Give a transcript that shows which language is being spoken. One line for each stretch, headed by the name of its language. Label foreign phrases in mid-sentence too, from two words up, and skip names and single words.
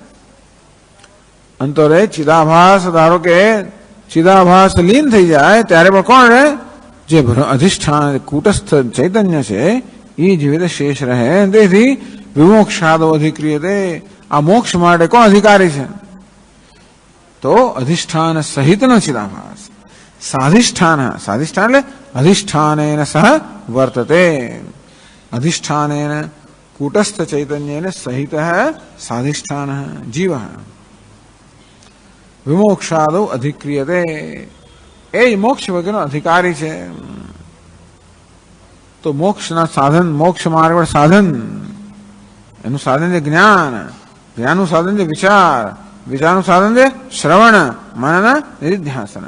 Gujarati: અંતરે ચિદાભાસ ધારો કે ચિદાભાસ લીન થઈ જાય ત્યારે પણ કોણ રહે? જે અધિષ્ઠાન કૂટસ્થ ચૈતન્ય છે એ જીવિત શેષ રહે. તેથી
Sanskrit: વિમોક્ષાદો અધિક્રિયતે,
Gujarati: આ મોક્ષ માટે કોણ અધિકારી છે? તો અધિષ્ઠાન સહિતનો ચિદાભાસ સાધિષ્ઠાન સાધિષ્ઠાન
Sanskrit: એટલે अधिष्ठानेन सह वर्तते अधिष्ठानेन कूटस्थ चैतन्येन सहितः साधिष्ठानः जीवः विमोक्षादौ अधिक्रियते
Gujarati: એ મોક્ષ વગરનો અધિકારી છે. તો મોક્ષના સાધન મોક્ષ માર્ગ સાધન એનું સાધન છે જ્ઞાન જ્ઞાનનું સાધન છે વિચાર વિચારનું સાધન છે શ્રવણ મનન નિધિધ્યાસન.